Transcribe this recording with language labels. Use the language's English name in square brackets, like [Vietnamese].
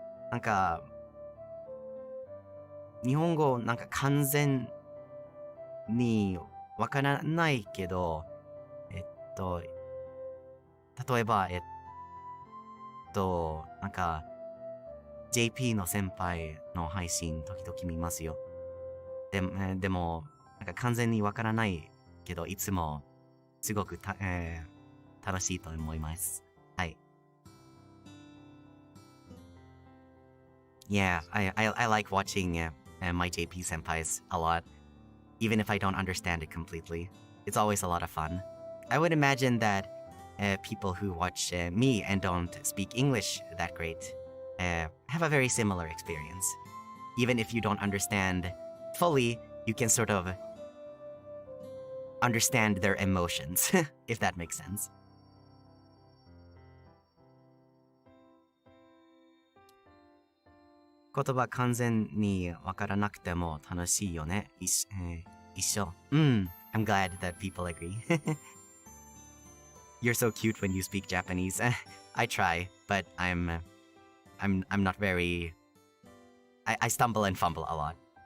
[Japanese] なんか、日本語なんか完全にわからないけど、例えば、なんか、JP の先輩の配信時々見ますよ。でも、なんか完全にわからないけど、いつもすごく楽しいと思います。はい。 [English] Yeah, I like watching my JP senpais a lot, even if I don't understand it completely. It's always a lot of fun. I would imagine that people who watch me and don't speak English that great have a very similar experience. Even if you don't understand fully, you can sort of understand their emotions, if that makes sense. [Japanese] 言葉完全にわからなくても楽しいよね。一緒。 [English] I'm glad that people agree. You're so cute when you speak Japanese. I try, but I'm not very. I stumble and fumble a lot.